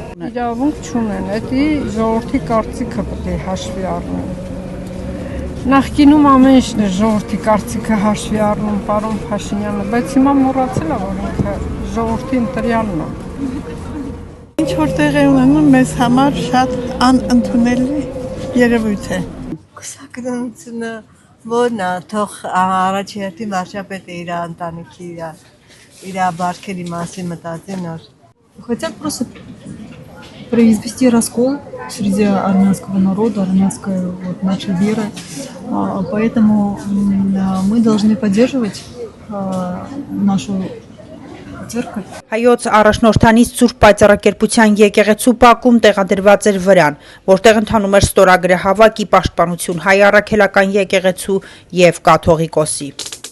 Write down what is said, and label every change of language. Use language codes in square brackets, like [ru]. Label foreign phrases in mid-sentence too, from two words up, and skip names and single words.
[hy] Իրավունք չունեն, դա ժողովրդի կարծիքը պետք է հաշվի առնեն։ Նախկինում ամեն ինչն է ժողովրդի կարծիքը հաշվի առնում պարոն Փաշինյանը, բայց հիմա մոռացել է, որ ինքը ժողովրդի ընտրյալն է։ Ինչ որ տեղ է ունենում մեզ համար շատ անընդունելի երևույթ է։ Կուսակցությունը ո՞րն է, թող առաջի հերթին վարչապետը իր ընտանիքի իր բարքերի մասին մտածի նոր։ [ru] Хотят просто произвести раскол среди армянского народа, армянской нашей веры. Поэтому мы должны поддерживать нашу церковь. [hy] Հայոց առաջնորդանիստ Սուրբ Պայծառակերպության եկեղեցու բակում տեղադրված էր վրան, որտեղ ընթանում էր ստորագրահավաքի պաշտպանություն հայ առաքելական եկեղեցու եւ կաթողիկոսի։